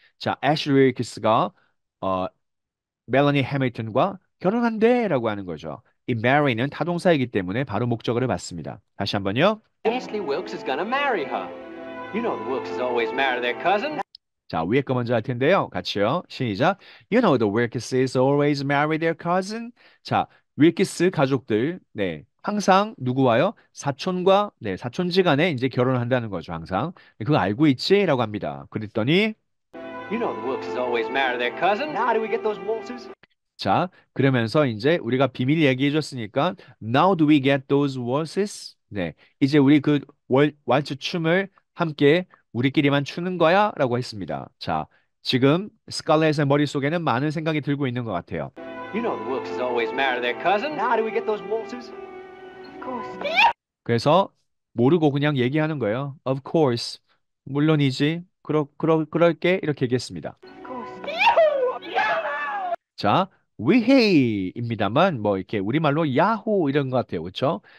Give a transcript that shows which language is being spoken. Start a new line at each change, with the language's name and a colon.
Korean: 자, Ashley Wilkes가 멜러니 해밀턴과 결혼한대라고 하는 거죠. 이 marry는 타동사이기 때문에 바로 목적어를 받습니다. 다시 한번요.
English: Ashley Wilkes is gonna marry her. You know the Wilkes always marry their cousin.
Korean: 자, 위에 거 먼저 할 텐데요. 같이요. 시작.
English: You know the Wilkeses always marry their cousin.
Korean: 자, 윌키스 가족들, 네, 항상 누구와요? 사촌과, 네, 사촌지간에 이제 결혼을 한다는 거죠, 항상. 그거 알고 있지? 라고 합니다. 그랬더니,
English: You know the Wilkes always marry their cousin. Now do we get those waltzes?
Korean: 자, 그러면서 이제 우리가 비밀 얘기해 줬으니까,
English: Now do we get those waltzes?
Korean: 네, 이제 우리 그 왈츠 춤을 함께 우리끼리만 추는 거야? 라고 했습니다. 자, 지금 스칼렛의 머릿속에는 많은 생각이 들고 있는 것 같아요.
English: You know the Wilkes always marry their cousin. Now do we get those waltzes? Of course.
Korean: 그래서 모르고 그냥 얘기하는 거예요.
English: Of course.
Korean: 물론이지. 그럴게. 이렇게 얘기했습니다.
English: Of course.
Korean: 자, 위헤이입니다만 뭐 이렇게 우리말로 야호 이런 것 같아요. 그렇죠?